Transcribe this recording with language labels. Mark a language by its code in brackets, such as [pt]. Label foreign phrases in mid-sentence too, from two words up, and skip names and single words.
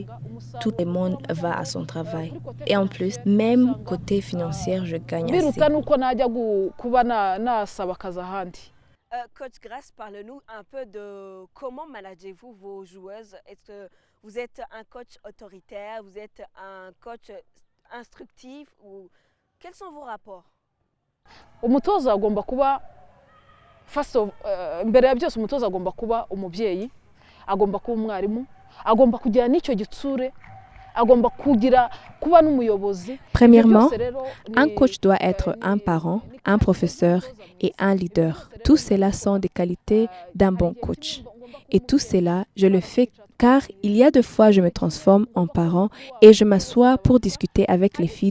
[fr] Tout le monde va à son travail. Et en plus, même côté financier, je gagne assez. Coach Grace, parle-nous un peu de comment managez-vous vos joueuses. Est-ce que vous êtes un coach autoritaire, vous êtes un coach instructif ou quels sont vos rapports? [rw] Umutoza agomba kuba mbere ya byose umutoza agomba kuba umubyeyi, agomba kuba umwarimu, agomba kugira n'icyo gitsure, agomba kuba n'umuyobozi. [fr] Premièrement, un coach doit être un parent, un professeur et un leader. Tout cela sont des qualités d'un bon coach. Et tout cela, je le fais car il y a des fois je me transforme en parent et je m'assois pour discuter avec les filles.